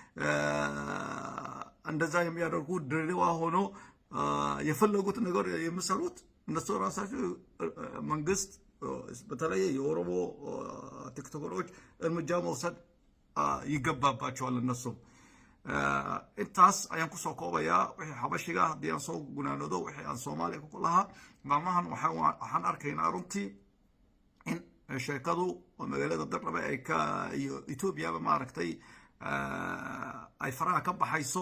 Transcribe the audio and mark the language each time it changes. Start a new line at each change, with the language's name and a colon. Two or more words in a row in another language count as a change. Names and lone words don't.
Amharic: እንደዛ የሚያደርጉ ድሬዳዋ ሆኖ የፈለጉት ነገር የሚሰሩት እነሱ ራሳቸው መንግስት በተለይ የኦሮሞ ቲክቶከሮች እርምጃ መውሰድ ይገባባቸዋል። እነሱም
Somali: intaas ayaan kusoo koobayaa wixii xabashiga haddii aan soo gunaanoodo wixii aan soomaaliya ku lahaa maalmahan waxaan arkaynaa runtii in sheekadu oo magaalada Darrabe ay ka iyo Ethiopia maaragtay ay faraha ka baxayso.